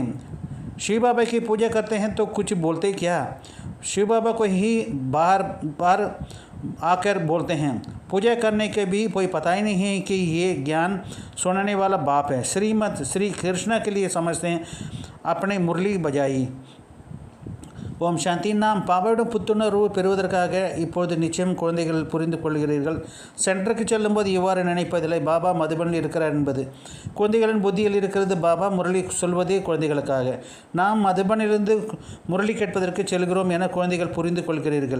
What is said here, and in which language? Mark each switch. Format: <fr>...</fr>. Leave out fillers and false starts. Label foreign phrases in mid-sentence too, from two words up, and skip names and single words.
<hi>शिव बाबा की पूजा करते हैं तो कुछ बोलते क्या? शिव बाबा को ही बार बार आकर बोलते हैं। पूजा करने के भी कोई पता ही नहीं है कि ये ज्ञान सुनाने वाला बाप है। श्रीमत श्री कृष्ण के लिए समझते हैं अपने मुरली बजाई।</hi> <ta>ஓம் சாந்தி। நாம் பாபாவிடம் புத்துணர்வு பெறுவதற்காக இப்பொழுது நிச்சயம் குழந்தைகள் புரிந்து கொள்கிறீர்கள். சென்டருக்கு செல்லும்போது இவ்வாறு நினைப்பதில்லை, பாபா மதுபனில் இருக்கிறார் என்பது. குழந்தைகளின் புத்தியில் இருக்கிறது. பாபா முரளி சொல்வதே குழந்தைகளுக்காக. நாம் மதுபனிலிருந்து முரளி கேட்பதற்கு செல்கிறோம் என குழந்தைகள் புரிந்து கொள்கிறீர்கள்.</ta>